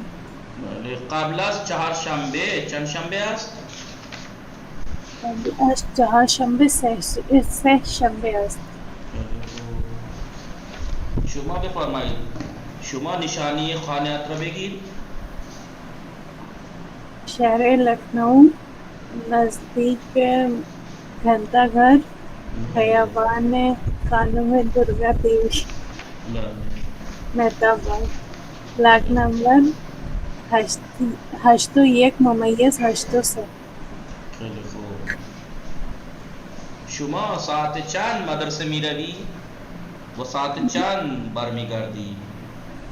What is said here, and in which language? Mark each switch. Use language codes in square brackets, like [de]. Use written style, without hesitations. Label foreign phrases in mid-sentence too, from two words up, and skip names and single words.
[fa] قبل از چهارشنبه چند شنبه است؟ از چهارشنبه سه شنبه است. شما بفرمایید. شما نشانی خانه‌ات را بگید. شهر لکھنؤ، نزدیک گھنٹہ گھر، خیابان خانم درگا دیوی، مہتاب باغ، بلاک نمبر 81/803. خیلی خوب. شما ساعت چند مدرسه میروی و ساعت چند برمیگردی؟